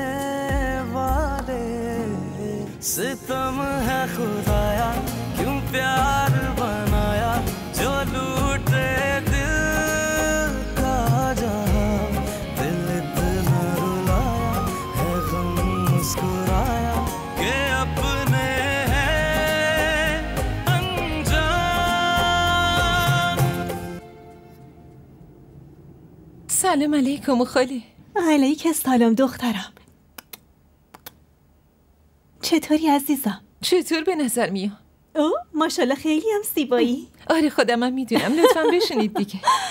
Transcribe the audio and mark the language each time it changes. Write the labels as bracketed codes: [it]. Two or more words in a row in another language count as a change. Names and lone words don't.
[hi] वाले सितम है खुदाया क्यों प्यार बनाया जो लूटे दिल का जहां दिल इतना रुलाया है गम मुस्कुराया कि अपने हैं अनजान. [fa] سلام علیکم خاله. علیک سلام دخترم. چطوری عزیزم؟ چطور به نظر میاد؟ اوه ماشاءالله خیلی هم زیبایی. آره خودم هم میدونم. لطفا بشینید دیگه.